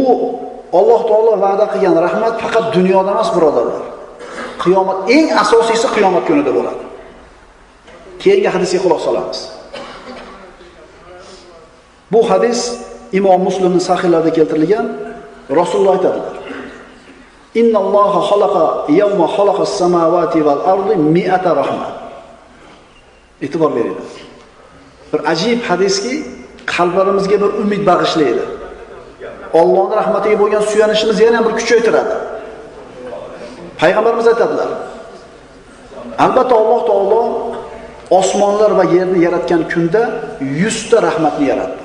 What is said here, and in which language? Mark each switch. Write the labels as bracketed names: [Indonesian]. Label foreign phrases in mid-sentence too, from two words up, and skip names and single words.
[Uzbek] Bu Alloh taolo va'da qilgan rahmat faqat dunyoda emas, birodarlar. Qiyomat eng asosiysi qiyomat kunida bo'ladi. Keyingi hadisga quloq solamiz. Bu hadis Imom Muslimning sahihlarida keltirilgan. Rasululloh aytadilar: [Arabic] إن الله خلق يوم خلق السماوات والأرض مائة رحمة. [Uzbek] E'tibor beringlar. Bir ajib hadiski qalblarimizga bir umid bag'ishlaydi. Allohning rahmatiga bo'lgan suyanishimizni yana bir kuchaytiradi. Payg'ambarimiz aytadilar: Albatta Alloh taolo osmonlar va yerni yaratgan kunda 100 ta rahmatni yaratdi.